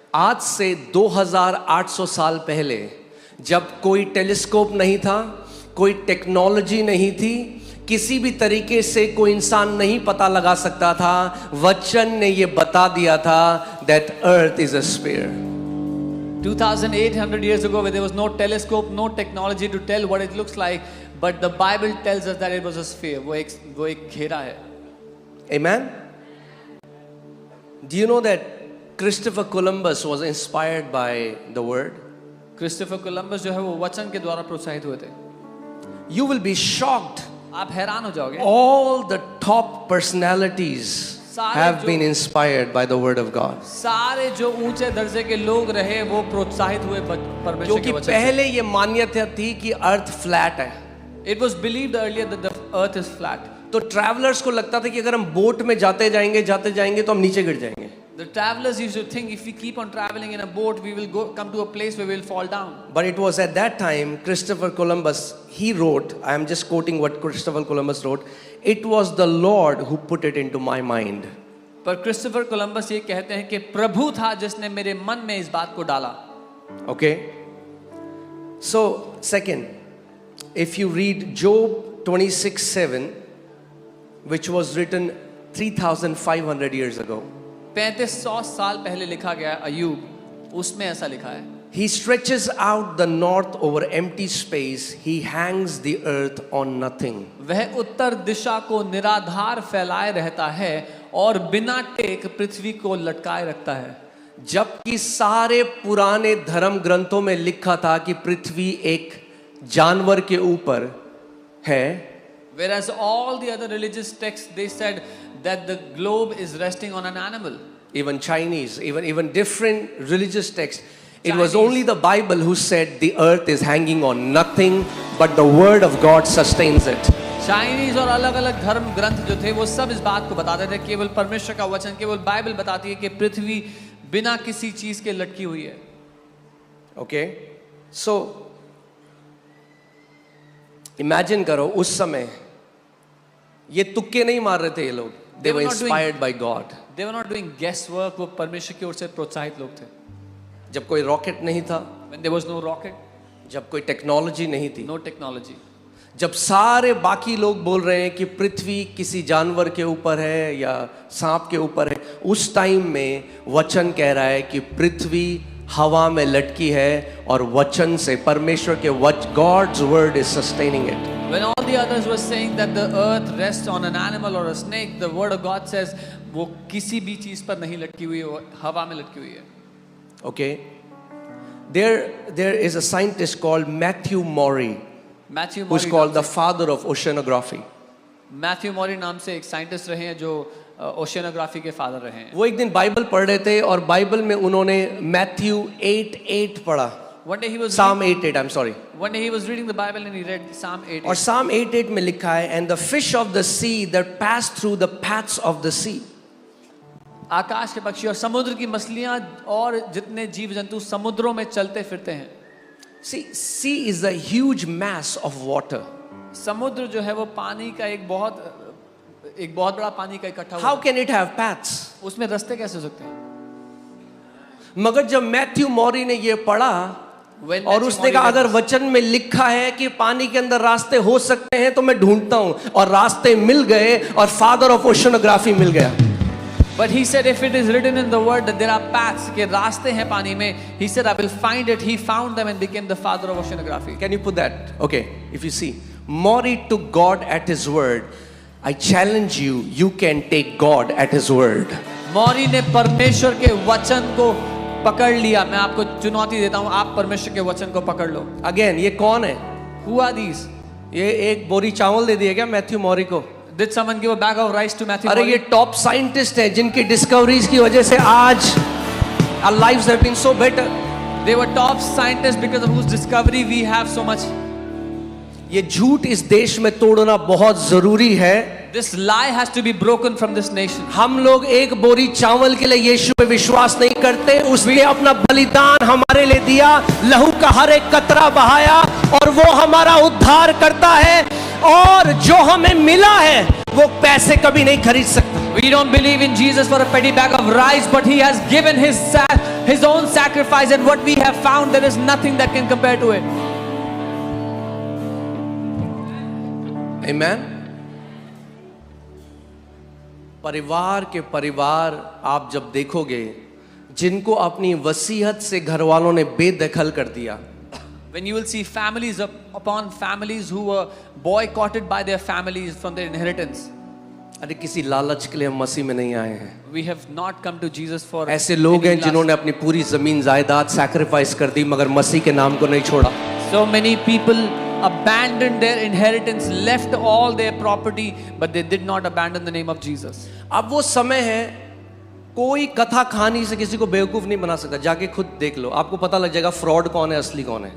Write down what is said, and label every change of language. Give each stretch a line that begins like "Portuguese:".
Hindi: आज से 2800 साल पहले, जब कोई टेलीस्कोप नहीं था, कोई टेक्नोलॉजी नहीं थी, किसी भी तरीके से कोई इंसान नहीं पता लगा सकता था, वचन ने ये बता दिया था
English: that earth is a sphere. 2800 years ago, where there was no telescope, no technology to tell what it looks like, but the Bible tells us that it was a sphere.
Hindi: वो एक घेरा है।
English: Amen. Do you know that Christopher Columbus was inspired by the word?
Hindi: Christopher Columbus जो है वो वचन के द्वारा प्रोत्साहित हुए थे।
English: You will be shocked.
Hindi: आप हैरान हो जाओगे।
English: All the top personalities have been inspired by the word of God.
Hindi: सारे जो ऊंचे दर्जे के लोग रहे वो प्रोत्साहित हुए परमेश्वर क्योंकि के वचन से। पहले ये मान्यता थी कि अर्थ फ्लैट है।
English: It was believed earlier that the earth is flat.
Hindi: तो ट्रैवलर्स को लगता था कि अगर हम बोट में जाते जाएंगे तो हम नीचे गिर जाएंगे।
English: The travelers used to think if we keep on traveling in a boat, we will come to a place where we will fall down. But it was at that time Christopher Columbus, he wrote, I am just quoting what Christopher Columbus wrote, it was the Lord who put it into my mind.
Hindi: पर Christopher Columbus ये कहते हैं कि प्रभु था जिसने मेरे मन में इस बात को डाला।
English: Okay. So second, if you read Job 26:7, which was written 3,500 years ago.
Hindi: 3500 साल पहले लिखा गया अय्यूब, उसमें ऐसा लिखा है।
English: He stretches out the north over empty space. He hangs the earth on nothing.
Hindi: वह उत्तर दिशा को निराधार फैलाए रहता है और बिना टेक पृथ्वी को लटकाए रखता है। जबकि सारे पुराने धर्म ग्रंथों में लिखा था कि पृथ्वी एक जानवर के ऊपर है।
English: Whereas all the other religious texts, they said that the globe is resting on an animal. Even Chinese, even different religious texts. It was Chinese. only the Bible who said the earth is hanging on nothing, but the word of God sustains it.
Hindi: Chinese और अलग अलग धर्म ग्रंथ जो थे वो सब इस बात को बताते थे, केवल परमेश्वर का वचन, केवल बाइबल बताती है कि पृथ्वी बिना किसी चीज के लटकी हुई है।
English: Okay? So,
Hindi: इमेजिन करो उस समय ये तुक्के नहीं मार रहे थे ये लोग,
English: They were were not doing- inspired by God. They were not doing guesswork,
Hindi: वो परमेश्वर की ओर से प्रोत्साहित लोग थे। जब कोई रॉकेट नहीं था,
English: When there was no rocket,
Hindi: जब कोई टेक्नोलॉजी नहीं थी,
English: no technology,
Hindi: जब सारे बाकी लोग बोल रहे हैं कि पृथ्वी किसी जानवर के ऊपर है या सांप के ऊपर है, उस टाइम में वचन कह रहा है कि पृथ्वी हवा में लटकी है और वचन से, परमेश्वर के
English: God's word is sustaining it. when all the others were saying that the earth rests on an animal or a snake, the word of God says
Hindi: वो किसी भी चीज पर नहीं लटकी हुई है, वो हवा में लटकी हुई है।
English: Okay, there is a scientist called Matthew Maury,
Hindi: Matthew
English: who's
Hindi: मॉरी
English: called the father of oceanography.
Hindi: Matthew मॉरी नाम से एक साइंटिस्ट रहे हैं जो ओशियनोग्राफी के फादर रहे हैं। वो एक दिन बाइबल पढ़ रहे थे और बाइबल में उन्होंने मैथ्यू 8:8 पढ़ा।
English: One day he was Psalm 8:8, I'm sorry. One day he was reading the Bible and he read Psalm 8.
Hindi: और Psalm 8:8 में लिखा है,
English: and the fish of the sea that pass through the paths of the sea.
Hindi: आकाश के पक्षी और समुद्र की मछलियां और जितने जीव जंतु समुद्रों में चलते फिरते हैं।
English: See, sea is a huge mass of water.
Hindi: समुद्र जो है वो पानी का एक बहुत बड़ा पानी का इकट्ठा
English: How can it have paths?
Hindi: उसमें रास्ते कैसे हो सकते हैं? मगर जब मैथ्यू मॉरी ने ये पढ़ा
English: When
Hindi: और
English: Matthew
Hindi: उसने
English: Maury
Hindi: कहा
English: read
Hindi: अगर
English: this,
Hindi: वचन में लिखा है कि पानी के अंदर रास्ते हो सकते हैं तो मैं ढूंढता हूं, और रास्ते मिल गए और फादर ऑफ ओशनोग्राफी मिल गया।
English: But he said if it is written in the word that there are paths,
Hindi: के रास्ते हैं पानी में,
English: he said I will find it. He found them and became the father of oceanography. Can you put that? Okay, if you see, Maury took God at his word. I challenge you, you can take God at his word.
Hindi: मौरी ने परमेश्वर के वचन को पकड़ लिया। मैं आपको चुनौती देता हूं, आप परमेश्वर के वचन को पकड़ लो। Again, ये कौन है?
English: Who are these?
Hindi: ये एक बोरी चावल दे दिया क्या मैथ्यू मॉरी को?
English: Did someone give a bag of rice to Matthew
Hindi: अरे
English: Maury?
Hindi: ये टॉप साइंटिस्ट हैं जिनकी डिस्कवरीज की वजह से आज
English: our lives have been so better. They were top scientists because of whose discovery we have so much.
Hindi: ये झूठ इस देश में तोड़ना बहुत जरूरी है।
English: This lie has to be broken from this nation.
Hindi: हम लोग एक बोरी चावल के लिए यीशु पे विश्वास नहीं करते। उसने अपना बलिदान हमारे लिए दिया, लहू का हर एक कतरा बहाया और वो हमारा उद्धार करता है, और जो हमें मिला है वो पैसे कभी नहीं खरीद सकता।
English: We don't believe in Jesus for a petty bag of rice, but he has given his own sacrifice, and what we have found, there is nothing that can compare to it. Amen.
Hindi: परिवार के परिवार आप जब देखोगे जिनको अपनी वसीयत से घर वालों ने बेदखल कर दिया,
English: When you will see families upon families who were boycotted by their families from their inheritance.
Hindi: अरे किसी लालच के लिए हम मसीह में नहीं आए हैं।
English: We have not come to Jesus for
Hindi: ऐसे लोग
English: any
Hindi: हैं
English: lust.
Hindi: जिन्होंने अपनी पूरी जमीन जायदाद सैक्रिफाइस कर दी मगर मसीह के नाम को नहीं छोड़ा।
English: So many people abandoned their inheritance, left all their property, but they did not abandon the name of Jesus.
Hindi: अब वो समय है, कोई कथा कहानी से किसी को बेवकूफ नहीं बना सकता। जाके खुद देख लो, आपको पता लग जाएगा फ्रॉड कौन है, असली कौन है।